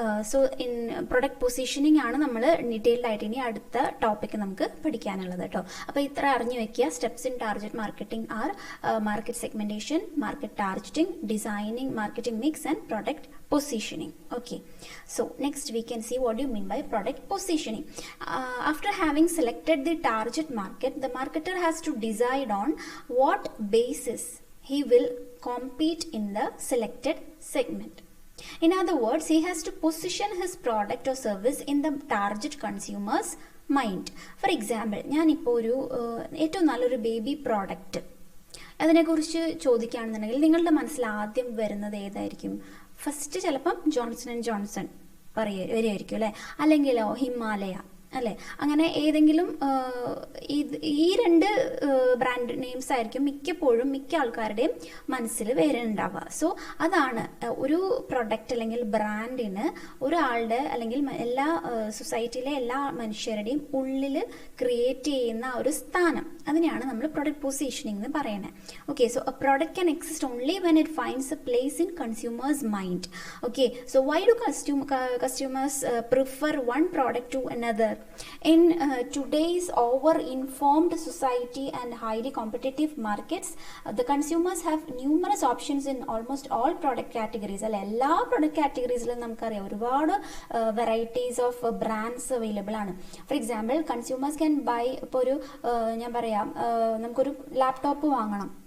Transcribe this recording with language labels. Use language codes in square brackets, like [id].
[ml] So in product positioning ആണ് നമ്മൾ detailed ആയിട്ട് ഇനി അടുത്ത ടോപ്പിക് നമുക്ക് പഠിക്കാനുള്ളത് കേട്ടോ. അപ്പോൾ ഇത്ര അറിഞ്ഞു വെക്കുക. [en] Steps in target marketing are market segmentation, market targeting, designing marketing mix and product positioning. Okay, so next we can see what do you mean by product positioning. After having selected the target market, the marketer has to decide on what basis he will compete in the selected segment. In other words, he has to position his product or service in the target consumer's mind. [ml] For example, ഞാനിപ്പോൾ ഒരു ഏറ്റവും നല്ലൊരു baby product അതിനെക്കുറിച്ച് ചോദിക്കുകയാണെന്നുണ്ടെങ്കിൽ നിങ്ങളുടെ മനസ്സിൽ ആദ്യം വരുന്നത് ഏതായിരിക്കും? ഫസ്റ്റ് ചിലപ്പം ജോൺസൺ ആൻഡ് ജോൺസൺ വരികയായിരിക്കും അല്ലേ, അല്ലെങ്കിലോ ഹിമാലയ അല്ലേ, അങ്ങനെ ഏതെങ്കിലും ഈ രണ്ട് ബ്രാൻഡ് നെയിംസ് ആയിരിക്കും മിക്കപ്പോഴും മിക്ക ആൾക്കാരുടെയും മനസ്സിൽ വരുന്നുണ്ടാവുക. സോ അതാണ് ഒരു പ്രൊഡക്റ്റ് അല്ലെങ്കിൽ ബ്രാൻഡിന് ഒരാളുടെ അല്ലെങ്കിൽ എല്ലാ സൊസൈറ്റിയിലെ എല്ലാ മനുഷ്യരുടെയും ഉള്ളിൽ ക്രിയേറ്റ് ചെയ്യുന്ന ഒരു സ്ഥാനം, അതിനെയാണ് നമ്മൾ പ്രൊഡക്റ്റ് പൊസിഷനിങ് എന്ന് പറയുന്നത്. [en] Okay, so a product can exist only when it finds a place in consumers mind. Okay, so why do customers prefer one product to another? In today's over-informed society and highly competitive markets, the consumers have numerous options in almost all product categories. [ml] എല്ലാ product categoriesലും നമുക്കറിയാം ഒരുപാട് [en] varieties of brands available [ml] ആണ്. [en] For example, consumers can buy, [ml] ഇപ്പോൾ ഒരു ഞാൻ പറയാം നമുക്കൊരു laptop വാങ്ങണം.